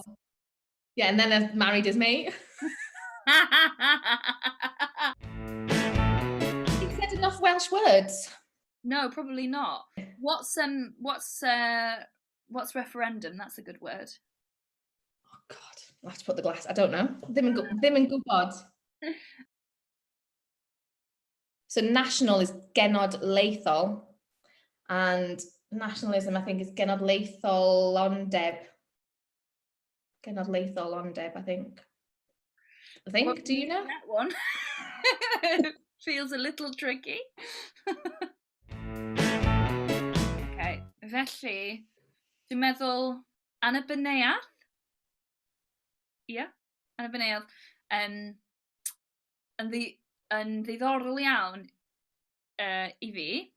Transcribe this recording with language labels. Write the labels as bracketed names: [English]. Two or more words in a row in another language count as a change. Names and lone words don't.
[English] So, yeah, and then I married his mate. You've said enough Welsh words. No, probably not. What's referendum? That's a good word. Oh God, I'll have to put the glass. I don't know. [Welsh] Ddim yn gwybod. [English] So national is genodlaethol, and nationalism, I think, is genodlaetholondeb. Genodlaetholondeb, I think. Well, do you know that one? Feels a little tricky. [Welsh] Okay, felly dwi'n meddwl Annibyniaeth. Yeah, Annibyniaeth. Yn ddiddorol iawn i fi.